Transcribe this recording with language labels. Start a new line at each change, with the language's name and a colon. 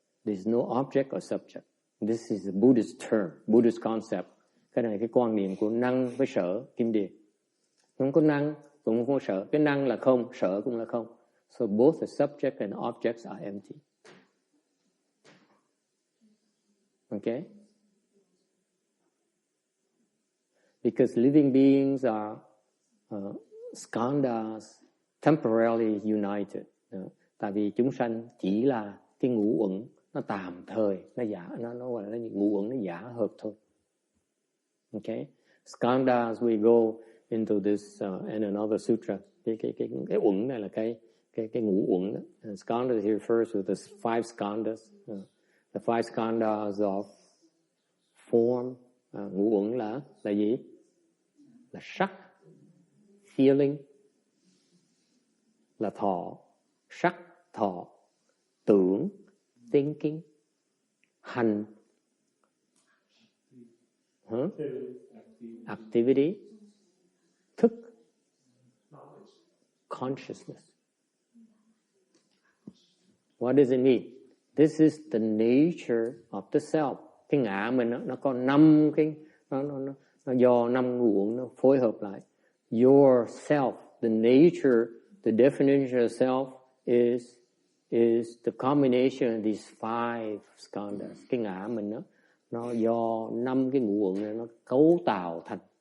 English: There's no object or subject. This is a Buddhist term, Buddhist concept.
Vietnamese: Cái này cái quan niệm của năng với sở, kim điển. Không có năng, cũng không có sở. Cái năng là không, sở cũng là không.
English: So both the subject and objects are empty. Okay? Because living beings are skandhas, temporarily united.
Vietnamese: Tại vì chúng sanh chỉ là cái ngũ uẩn, nó tạm thời, nó gọi là ngũ uẩn, nó giả hợp thôi.
English: Okay? Skandhas, we go into this in another sutra.
Vietnamese: Cái uẩn này là cái ngũ uẩn đó.
English: And skandhas here refers to the five skandhas. The five skandhas of form.
Vietnamese: Ngũ uẩn là gì? Là sắc, feeling, là thọ, sắc, thọ, tưởng, thinking, hành, activity, thức, consciousness.
English: What does it mean? This is the nature of the self.
Vietnamese: Cái ngã mình nó có 5 cái nó do 5 ngũ uẩn nó phối hợp lại.
English: Your self, the nature, the definition of self is the combination of these 5 skandhas.
Vietnamese: Cái ngã mình nó do 5 cái ngũ uẩn này nó cấu tạo thành.